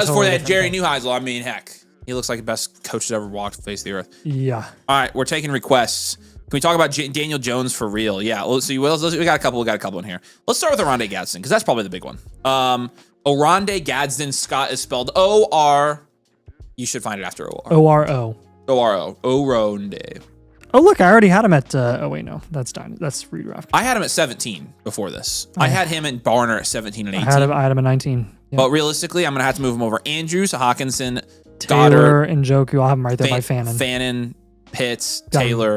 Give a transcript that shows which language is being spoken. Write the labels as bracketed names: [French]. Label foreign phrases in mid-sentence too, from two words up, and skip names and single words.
[English] that was for that Jerry Neuheisel. I mean, heck, he looks like the best coach that ever walked the face of the earth. Yeah. All right, we're taking requests. Can we talk about Daniel Jones for real? Yeah. So we got a couple. We got a couple in here. Let's start with Oronde Gadsden because that's probably the big one. Oronde Gadsden. Scott is spelled O-R. You should find it after O-R. O-R-O. O-R-O. Oronde. Oh, look, I already had him at, oh wait, no, that's Redraft. I had him at 17 before this. I had him in Barner at 17 and 18. I had him at 19. Yep. But realistically, I'm going to have to move him over Andrews, Hawkinson, Taylor, Goddard, and Njoku. I'll have him right there by Fannin. Fannin, Pitts, Taylor.